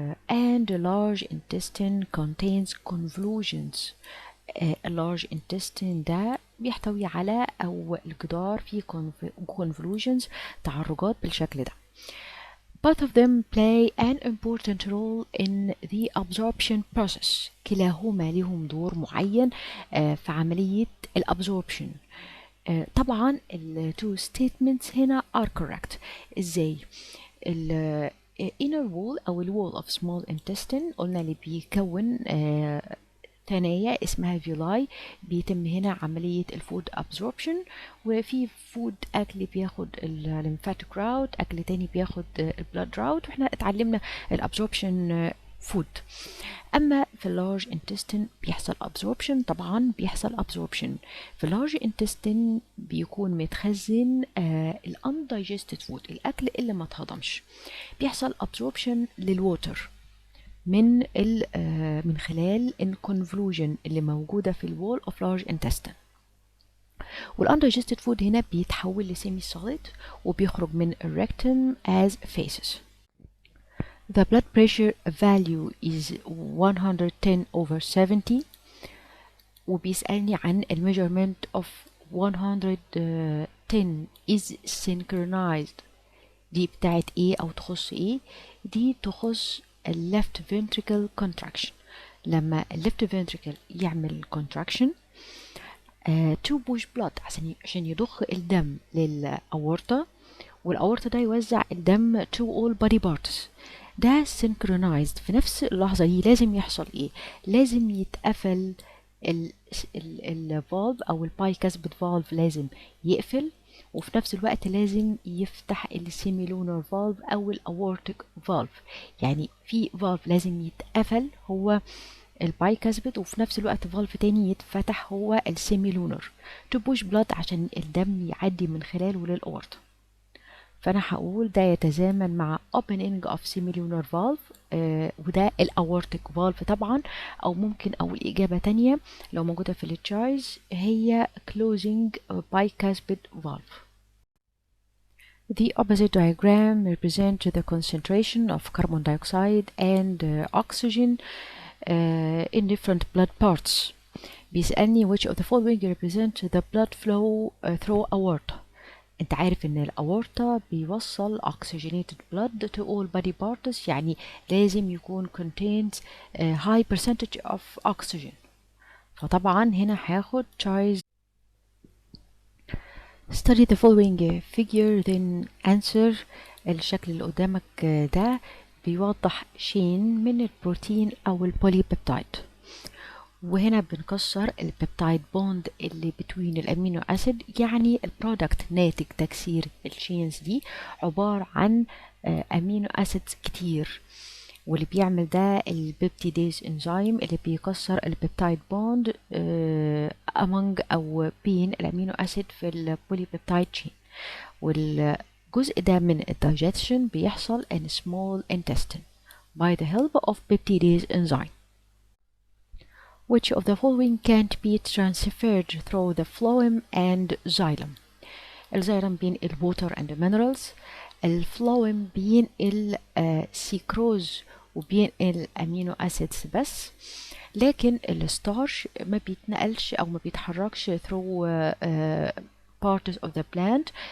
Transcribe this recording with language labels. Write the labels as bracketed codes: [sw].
[en] And the large intestine contains convolutions. [ar] large intestine ده بيحتوي على او الجدار فيه convolutions، تعرجات بالشكل ده. [en] Both of them play an important role in the absorption process. [ar] كلاهما لهم دور معين في عملية الابزوربشن. [en] طبعا ال two statements هنا are correct. [ar] ازاي؟ ال inner wall أو ال [en] wall of small intestine [ar] قلنا اللي بيكون ثنايا اسمها فيلاي، بيتم هنا عملية الفود absorption، وفي فود أكل بياخد الليمفاتيك راوت، أكل تاني بياخد البلاد راوت، وإحنا اتعلمنا الابزوربشن فود. أما في اللارج intestine بيحصل absorption، طبعا بيحصل absorption في اللارج intestine بيكون متخزن undigested food، الأكل اللي ما اتهضمش، بيحصل absorption للووتر من خلال الكونفلوجن اللي موجودة في الوول of large intestine. والundigested food هنا بيتحول لسيمي solid وبيخرج من الريكتم [en] as faces. The blood pressure value is 110/70 [ar] وبيسألني عن [en] measurement of 110 is synchronized. [ar] دي بتاعت ايه او تخص ايه؟ دي تخص left ventricle contraction. لما left ventricle يعمل contraction [en] to push blood [ar] عشان يضخ الدم للأورطة، والأورطة ده يوزع الدم [en] to all body parts. [ar] ده synchronized. في نفس اللحظة دي لازم يحصل ايه؟ لازم يتقفل الفالف او البايكاسبيد فالف لازم يقفل، وفي نفس الوقت لازم يفتح السيميلونر فالف او الاورتيك فالف. يعني في فالف لازم يتقفل هو البايكاسبيد، وفي نفس الوقت فالف تاني يتفتح هو السيميلونر تو بوش بلاد عشان الدم يعدي من خلاله للاورطه. فانا هقول ده يتزامن مع [en] opening of semilunar valve، [ar] وده الاورتيك valve طبعا، او ممكن او الاجابه تانية لو موجوده في التشايز هي [en] closing bicuspid valve. The opposite diagram represents the concentration of carbon dioxide and oxygen in different blood parts. [ar] بيسألني [en] which of the following represent the blood flow through aorta. [ar] انت عارف ان الاورطة بيوصل [en] oxygenated blood to all body parts، [ar] يعني لازم يكون [en] contains high percentage of oxygen. [ar] فطبعا هنا هاخد choice. [en] Study the following figure then answer. [ar] الشكل اللي قدامك ده بيوضح chain من البروتين او البوليبيبتايد، وهنا بنكسر البيبتايد بوند اللي بتوين الامينو اسيد، يعني البرودكت ناتج تكسير الشينز دي عبارة عن امينو اسيدز كتير، واللي بيعمل ده البيبتيديز انزيم اللي بيكسر البيبتايد بوند among او بين الامينو اسيد في البوليبيبتايد شين. والجزء ده من الدايجيشن بيحصل [en] in small intestine by the help of peptidase enzyme. Which of the following can't be transferred through the phloem and xylem? [ar] الزيلم بين الwater and the minerals، الفلويم بين السيكروز وبين الامينو اسيدز بس، لكن الستارش ما بيتنقلش او ما بيتحركش [en] through parts of the plant.